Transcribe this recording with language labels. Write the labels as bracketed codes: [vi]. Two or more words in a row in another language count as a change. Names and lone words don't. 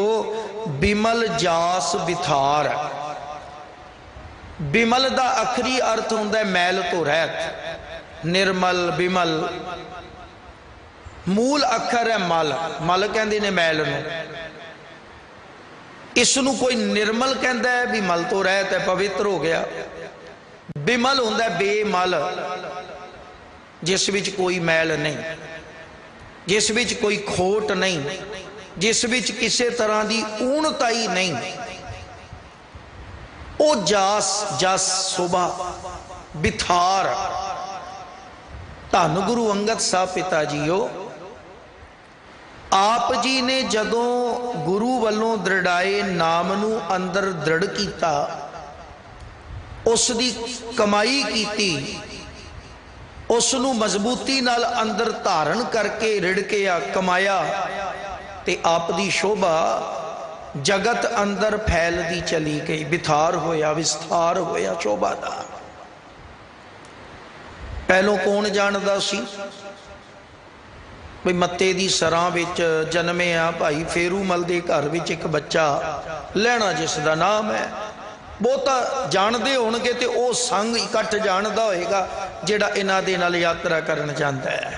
[pa] ਬਿਮਲ ਜਾਸ ਬਿਥਾਰ, ਬਿਮਲ ਦਾ ਆਖ਼ਰੀ ਅਰਥ ਹੁੰਦਾ ਮੈਲ ਤੋਂ ਰਹਿਤ, ਨਿਰਮਲ ਬਿਮਲ, ਮੂਲ ਅੱਖਰ ਹੈ ਮਲ, ਮਲ ਕਹਿੰਦੇ ਨੇ ਮੈਲ ਨੂੰ, ਇਸਨੂੰ ਕੋਈ ਨਿਰਮਲ ਕਹਿੰਦਾ ਹੈ ਭੀ ਮਲ ਤੋਂ ਰਹਿਤ ਹੈ, ਪਵਿੱਤਰ ਹੋ ਗਿਆ। ਬਿਮਲ ਹੁੰਦਾ ਬੇਮਲ, ਜਿਸ ਵਿੱਚ ਕੋਈ ਮੈਲ ਨਹੀਂ, ਜਿਸ ਵਿੱਚ ਕੋਈ ਖੋਟ ਨਹੀਂ, ਜਿਸ ਵਿੱਚ ਕਿਸੀ ਤਰ੍ਹਾਂ ਕੀ ਊਣਤਾਈ ਨਹੀਂ, ਓ ਜਾਸ ਜਸ ਸ਼ੋਭਾ ਬਿਥਾਰ। ਧੰਨ ਗੁਰੂ ਅੰਗਦ ਸਾਹਿਬ ਪਿਤਾ ਜੀਓ, ਆਪ ਜੀ ਨੇ ਜਦੋਂ ਗੁਰੂ ਵਾਲੋਂ ਦ੍ਰਿੜਾਏ ਨਾਮ ਨੂੰ ਅੰਦਰ ਦ੍ਰਿੜ ਕੀਆ, ਉਸਕੀ ਕਮਾਈ ਕੀ, ਉਸਨੂੰ ਮਜ਼ਬੂਤੀ ਨਾਲ ਅੰਦਰ ਧਾਰਨ ਕਰਕੇ ਰਿੜਕਿਆ, ਕਮਾਇਆ, ਤੇ ਆਪ ਦੀ ਸ਼ੋਭਾ ਜਗਤ ਅੰਦਰ ਫੈਲਤੀ ਚਲੀ ਗਈ। ਬਿਥਾਰ ਹੋਇਆ, ਵਿਸਥਾਰ ਹੋਇਆ ਸ਼ੋਭਾ ਦਾ। ਪਹਿਲੋਂ ਕੌਣ ਜਾਣਦਾ ਸੀ ਭੀ ਮੱਤੇ ਦੀ ਸਰਾਂ ਵਿੱਚ ਜੰਮਿਆ ਭਾਈ ਫੇਰੂਮੱਲ ਦੇ ਘਰ ਵਿੱਚ ਏਕ ਬੱਚਾ ਲਹਿਣਾ ਜਿਸਕਾ ਨਾਮ ਹੈ। ਬਹੁਤਾ ਜਾਨਤੇ ਹੋਣਗੇ ਤੇ ਓ ਸੰਘ ਇਕੱਠ ਜਾਣਦਾ ਹੋਏਗਾ ਜਿਹੜਾ ਇਨ੍ਹਾਂ ਦੇ ਨਾਲ ਯਾਤਰਾ ਕਰਨ ਜਾਂਦਾ ਹੈ।